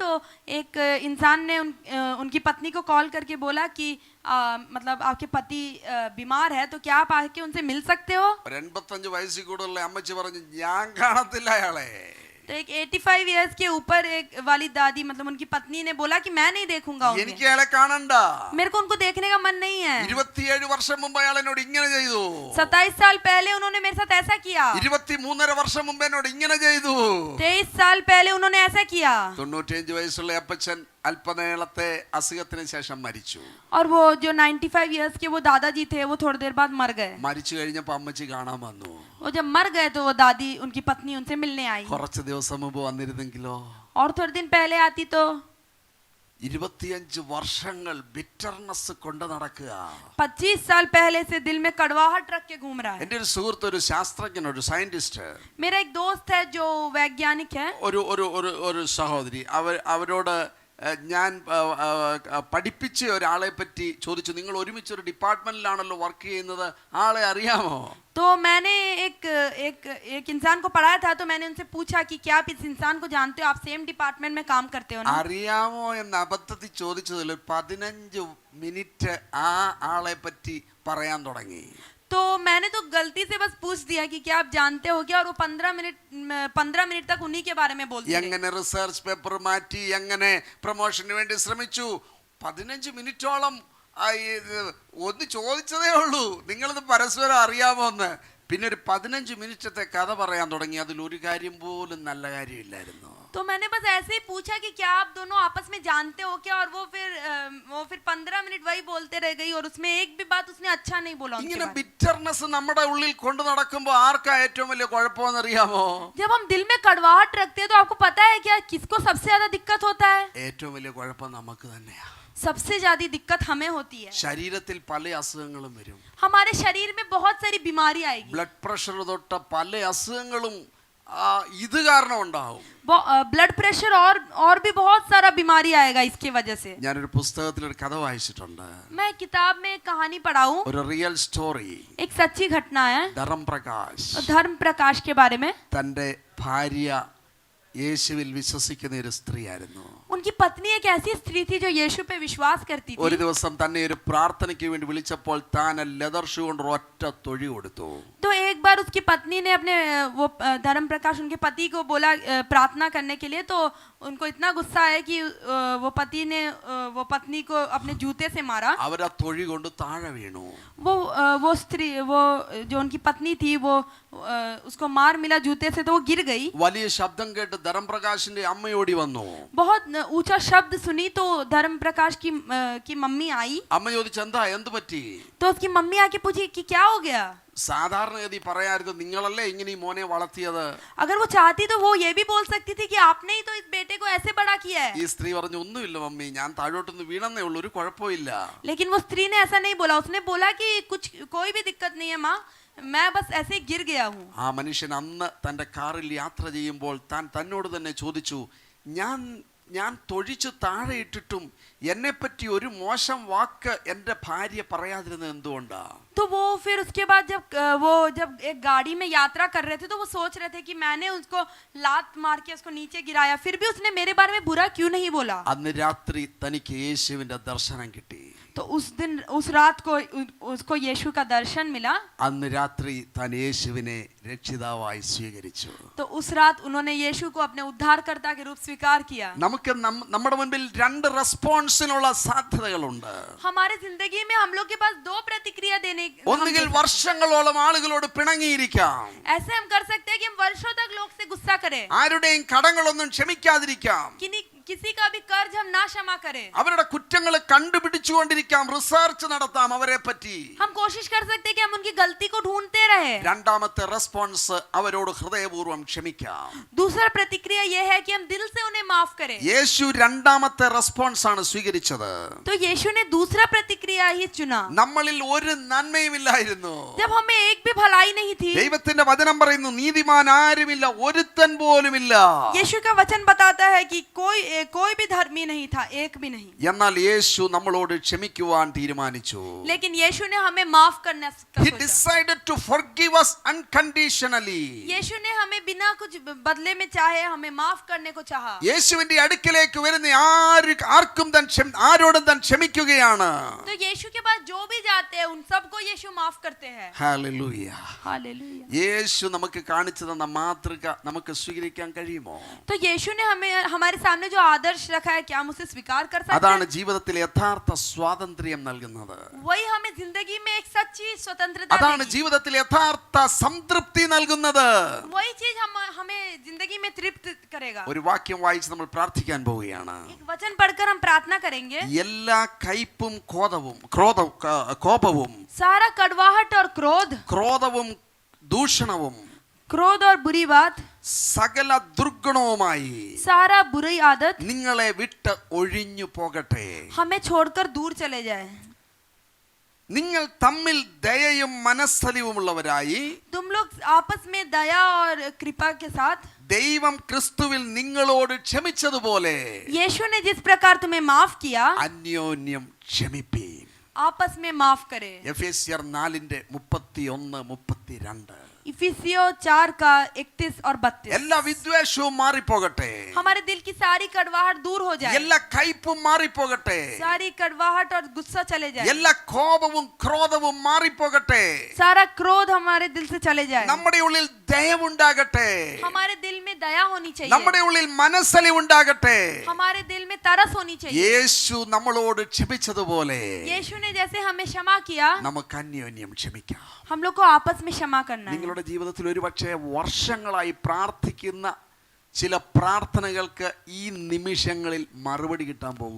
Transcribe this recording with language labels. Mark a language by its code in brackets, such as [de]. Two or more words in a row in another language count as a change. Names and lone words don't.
[hi] तो एक इंसान ने उनकी पत्नी को कॉल करके बोला कि मतलब आपके पति बीमार है, तो क्या आप आके उनसे मिल सकते हो? [ml] 85 വയസ്സിൽ കൂടുതലുള്ള അമ്മച്ചി പറഞ്ഞു, ഞാൻ കാണത്തില്ല അയാളെ. [hi] तो एक 85 इयर्स के ऊपर एक वाली दादी, मतलब उनकी पत्नी ने बोला कि मैं नहीं देखूंगा उन्हें, [ml] എനിക്ക് അയാളെ കാണണ്ട. [hi] मेरे को उनको देखने का मन नहीं है। [ml] 27 വർഷം മുമ്പ് അയാൾ എന്നോട് ഇങ്ങനെ ചെയ്തു. [hi] 27 साल पहले उन्होंने मेरे साथ ऐसा किया। [ml] 23.5 വർഷം മുമ്പ് എന്നോട് ഇങ്ങനെ ചെയ്തു. [hi] 23 साल पहले उन्होंने ऐसा किया। [ml] 95 വയസ്സുള്ള അപ്പച്ചൻ അല്പനേരത്തെ അസുഖത്തിന് ശേഷം മരിച്ചു. [hi] और वो जो 95 इयर्स के वो दादाजी थे, वो थोड़ी देर बाद मर गए। [ml] മരിച്ചു കഴിഞ്ഞപ്പോൾ അമ്മച്ചി കാണാൻ വന്നു. [hi] वो जब मर गए तो वो दादी, उनकी पत्नी उनसे मिलने आई। [ml] കുറച്ച് ദിവസം മുമ്പ് വന്നിരുന്നെങ്കിലോ? [hi] और थोड़े दिन पहले आती तो [ml] 25 വർഷങ്ങൾ ബിറ്റർനെസ് കൊണ്ട് നടക്കുക. [hi] 25 साल पहले से दिल में कड़वाहट रख के घूम रहा है। [ml] എൻ്റെ ഒരു സുഹൃത്ത്, ഒരു ശാസ്ത്രജ്ഞൻ, ഒരു സയന്റിസ്റ്റ്, [hi] मेरा एक दोस्त है जो वैज्ञानिक है। [ml] ഒരു സഹോദരി, അവരോട് ഞാൻ പഠിപ്പിച്ച ഒരാളെ പറ്റി ചോദിച്ചു, നിങ്ങൾ ഒരുമിച്ച് ഒരു ഡിപ്പാർട്ട്മെന്റിലാണല്ലോ വർക്ക് ചെയ്യുന്നത്, ആളെ അറിയാമോ? [hi] तो मैंने एक इंसान को पढ़ाया था, तो मैंने उनसे पूछा कि क्या आप इस इंसान को जानते हो, आप [en] same department [hi] में काम करते हो ना? [ml] അറിയാമോ എന്ന് അബദ്ധത്തിൽ ചോദിച്ചതിൽ 15 മിനിറ്റ് ആ ആളെ പറ്റി പറയാൻ തുടങ്ങി. [hi] तो मैंने तो गलती से बस पूछ दिया कि क्या आप जानते हो क्या, और वो 15 मिनट तक उन्हीं के बारे में बोलते रहे। [ml] എങ്ങനെ [en] research paper [ml] മാറ്റി, എങ്ങനെ പ്രൊമോഷന് വേണ്ടി ശ്രമിച്ചു. 15 മിനിറ്റോളം ഒന്ന് ചോദിച്ചതേ ഉള്ളൂ, നിങ്ങളിത് പരസ്പരം അറിയാമോ എന്ന്. പിന്നെ ഒരു 15 മിനിറ്റത്തെ കഥ പറയാൻ തുടങ്ങി. അതിൽ ഒരു കാര്യം പോലും നല്ല കാര്യമില്ലായിരുന്നു. [hi] तो मैंने बस ऐसे ही पूछा कि क्या आप दोनों आपस में जानते हो क्या, और वो फिर 15 मिनट वही बोलते रह गई, और उसमें एक भी बात उसने अच्छा नहीं बोला उनके [ml] ഇങ്ങനെ [hi] बारे में। [ml] ബിറ്റർനെസ് നമ്മുടെ ഉള്ളിൽ കൊണ്ടു നടക്കുമ്പോൾ ആർക്കാ ഏറ്റവും വലിയ കുഴപ്പമെന്ന് അറിയാമോ? [hi] जब हम दिल में कड़वाहट रखते हैं तो आपको पता है क्या किसको सबसे ज्यादा दिक्कत होता है? [ml] ഏറ്റവും വലിയ കുഴപ്പം നമുക്ക് തന്നെയാ. [hi] सबसे ज्यादा दिक्कत हमें होती है। [ml] ശരീരത്തിൽ പല അസുഖങ്ങളും വരും. [hi] हमारे शरीर में बहुत सारी बीमारी आएगी। [en] blood pressure [ml] തൊട്ട് പല അസുഖങ്ങളും ഇത് കാരണം ഉണ്ടാവും. [en] blood pressure [hi] और भी बहुत सारा बीमारी आएगा इसकी वजह से। [ml] ഞാനൊരു പുസ്തകത്തിൽ ഒരു കഥ വായിച്ചിട്ടുണ്ട്. [hi] मैं किताब में एक कहानी पढ़ा हूँ, [ml] ഒരു [en] real story. [hi] एक सच्ची घटना है [ml] ധർമ്മപ്രകാശ് [hi] धर्म प्रकाश के बारे में। [ml] തൻ്റെ ഭാര്യ യേശുവിൽ വിശ്വസിക്കുന്ന ഒരു സ്ത്രീയായിരുന്നു. [hi] उनकी पत्नी एक ऐसी स्त्री थी जो यीशु पे विश्वास करती [ml] ഒരു [hi] थी. [ml] ദിവസം തന്നെ ഒരു പ്രാർത്ഥനയ്ക്ക് വേണ്ടി വിളിച്ചപ്പോൾ താൻ [en] leather shoe [ml] കൊണ്ട് ഒറ്റ തൊഴി കൊടുത്തു. [hi] तो एक बार उसकी पत्नी ने अपने वो धर्म प्रकाश उनके पति को बोला प्रार्थना करने के लिए, तो उनको इतना गुस्सा आया कि वो पति ने वो पत्नी को अपने जूते से मारा. [ml] അവർ ആ തൊഴി കൊണ്ട് താഴെ വീണു. [hi] वो स्त्री, वो जो उनकी पत्नी थी, वो उसको मार मिला जूते से, तो वो गिर गई. [ml] വലിയ ശബ്ദം കേട്ട് ധർമ്മപ്രകാശിന്റെ അമ്മയോടി വന്നു. [hi] बहुत ऊंचा शब्द सुनी तो धर्म प्रकाश की मम्मी आई. [ml] അമ്മ ചോദിച്ചു, എന്താ എന്ത് പറ്റി? [hi] तो उसकी मम्मी आके पूछी कि क्या हो गया. [ml] സാധാരണഗതി പറയായിരുന്നു, നിങ്ങളല്ലേ ഇങ്ങനെ ഈ മോനെ വളർത്തിയത്. [hi] अगर वो चाहती तो वो ये भी बोल सकती थी कि आपने ही तो इस बेटे को ऐसे बड़ा किया है. [ml] ഈ സ്ത്രീ പറഞ്ഞു, ഒന്നുമില്ല മമ്മി, ഞാൻ താഴോട്ടൊന്ന് വീണെന്നേ ഉള്ളൂ, ഒരു കുഴപ്പമില്ല. [hi] लेकिन वो स्त्री ने ऐसा नहीं बोला. उसने बोला कि कोई भी दिक्कत नहीं है माँ, मैं बस ऐसे ही गिर गया हूँ. [ml] ആ മനുഷ്യൻ അന്ന് തന്റെ കാറിൽ യാത്ര ചെയ്യുമ്പോൾ താൻ തന്നോട് തന്നെ ചോദിച്ചു, ഞാൻ തൊഴിച്ചു താഴെ ഇട്ടിട്ടും എന്നെ പറ്റി ഒരു മോശം വാക്ക് എൻ്റെ ഭാര്യ പറയാതിരുന്നത് എന്തുകൊണ്ടാ? [hi] तो वो फिर उसके बाद जब एक गाड़ी में यात्रा कर रहे थे, तो वो सोच रहे थे कि मैंने उसको लात मार के उसको नीचे गिराया, फिर भी उसने मेरे बारे में बुरा क्यों नहीं बोला. [ml] അന്ന് രാത്രി തനിക്ക് യേശുവിന്റെ ദർശനം കിട്ടി. [hi] तो उस रात को उसको यीशु का दर्शन मिला. [ml] അന്ന് രാത്രി താൻ യേശുവിനെ രക്ഷിതാവായി സ്വീകരിച്ചു. [hi] तो उस रात उन्होंने यीशु को अपने उद्धारकर्ता के रूप स्वीकार किया. [ml] നമുക്ക് നമ്മുടെ മുൻപിൽ രണ്ട് റെസ്പോൺസിനുള്ള സാധ്യതകളുണ്ട്. [hi] हमारे जिंदगी में हम लोग के पास दो प्रतिक्रिया देने. [ml] ഒന്നുകിൽ വർഷങ്ങളോളം ആളുകളോട് പിണങ്ങിയിരിക്കാം. [hi] ऐसे हम कर सकते हैं कि हम वर्षों तक लोग से गुस्सा करें. [ml] ആരുടെയും കടങ്ങളൊന്നും ക്ഷമിക്കാതിരിക്കാം. [hi] किसी का भी कर्ज हम ना क्षमा करें. [ml] അവരുടെ കുറ്റങ്ങൾ കണ്ടുപിടിച്ചുകൊണ്ടിരിക്കാം, റിസർച്ച് നടത്താം അവരെ പറ്റി. [hi] हम कोशिश कर सकते हैं कि हम उनकी गलती को ढूंढते रहे. [ml] രണ്ടാമത്തെ റെസ്പോൺസ് അവരോട് ഹൃദയപൂർവ്വം ക്ഷമിക്കാം. [hi] दूसरा प्रतिक्रिया यह है कि हम दिल से उन्हें माफ करें. [ml] യേശു രണ്ടാമത്തെ റെസ്പോൺസ് ആണ് സ്വീകരിച്ചത്. [hi] तो यीशु ने दूसरा प्रतिक्रिया ही चुना. [ml] നമ്മളിൽ ഒരു നന്മയുമില്ലായിരുന്നു. [hi] जब हमें एक भी भलाई नहीं थी. [ml] ദൈവത്തിന്റെ വചനം പറയുന്നു, നീതിമാൻ ആരുമില്ല, ഒരുത്തൻ പോലുമില്ല. [hi] यीशु का वचन बताता है कि कोई भी धर्मी नहीं था, एक भी नहीं. [ml] എന്നാൽ യേശു നമ്മളോട് ക്ഷമിക്കുവാൻ തീരുമാനിച്ചു. [hi] लेकिन यीशु ने हमें माफ करने का [en] He [hi] सोचा. [en] decided to forgive us unconditionally. [hi] यीशु ने हमें बिना कुछ बदले में चाहे हमें माफ करने को चाहा. [ml] യേശുവിന്റെ അടുക്കിലേക്ക് വരുന്ന ആരോടും താൻ ക്ഷമിക്കുകയാണ്. [hi] तो यीशु के पास जो भी जाते हैं उन सबको यीशु माफ करते हैं. [ml] ഹല്ലേലൂയ. [hi] हालेलुया. [ml] യേശു നമുക്ക് കാണിച്ചു തന്ന മാതൃക നമുക്ക് സ്വീകരിക്കാൻ കഴിയുമോ? [hi] तो यीशु ने हमारे सामने जो आदर्श रखा है, क्या हम उसे स्वीकार कर सकते [ml] അതാണ് [hi] हैं? [ml] ജീവിതത്തിൽ യഥാർത്ഥ സ്വാതന്ത്ര്യം നൽകുന്നത്. [hi] वही हमें जिंदगी में एक सच्ची स्वतंत्रता [ml] അതാണ് [hi] देगी. [ml] ജീവിതത്തിൽ യഥാർത്ഥ സംതൃപ്തി നൽകുന്നത്. [hi] वही चीज हमें जिंदगी में तृप्त करेगा. [ml] ഒരു വാക്യം വായിച്ച് നമ്മൾ പ്രാർത്ഥിക്കാൻ പോവുകയാണ്. [hi] एक वचन पढ़कर हम प्रार्थना करेंगे. [ml] എല്ലാ കയ്പും കോപവും [hi] सारा कड़वाहट और [ml] ക്രോധവും ദൂഷണവും [hi] क्रोध और बुरी बात, [ml] സകല ദുർഗുണവുമായി [hi] सारा बुरी आदत [ml] നിങ്ങളെ വിട്ട് ഒഴിഞ്ഞു പോകട്ടെ. [hi] हमें छोड़कर दूर चले जाए. [ml] നിങ്ങൾ തമ്മിൽ ദയയും മനസ്സലിവുമുള്ളവരായി [hi] तुम लोग आपस में दया और कृपा के साथ [ml] ദൈവം ക്രിസ്തുവിൽ നിങ്ങളോട് ക്ഷമിച്ചതുപോലെ [hi] यीशु ने जिस प्रकार तुम्हें माफ किया, [ml] അന്യോന്യം ക്ഷമിപ്പീൻ. [hi] आपस में माफ करे. [ml] എഫേസ്യർ 4:31-32. [hi] इफिसियों 4 का 31 और 32. [ml] എല്ലാ വിദ്വേഷവും മാറിപ്പോകട്ടെ. [hi] हमारे दिल की सारी कड़वाहट दूर हो जाए. [ml] എല്ലാ കയ്പും മാറിപ്പോകട്ടെ. [hi] सारी कड़वाहट और गुस्सा चले जाए. [ml] എല്ലാ കോപവും ക്രോധവും മാറിപ്പോകട്ടെ. [hi] सारा क्रोध हमारे दिल से चले जाए. [ml] നമ്മുടെ ഉള്ളിൽ ദയവുണ്ടാകട്ടെ. [hi] हमारे दिल में दया होनी चाहिए. [ml] നമ്മുടെ ഉള്ളിൽ മനസ്സലിവുണ്ടാകട്ടെ. [hi] हमारे दिल में तरस होनी चाहिए. [ml] യേശു നമ്മളോട് ക്ഷമിച്ചതുപോലെ [hi] यीशु ने जैसे हमें क्षमा किया, [ml] നമുക്ക് അന്യോന്യം ക്ഷമിക്കാം. [hi] हम लोग को आपस में क्षमा करना है. [ml] നിങ്ങളുടെ ജീവിതത്തിൽ ഒരുപക്ഷെ വർഷങ്ങളായി പ്രാർത്ഥിക്കുന്ന ചില പ്രാർത്ഥനകൾക്ക് ഈ നിമിഷങ്ങളിൽ മറുപടി കിട്ടാൻ പോവുക.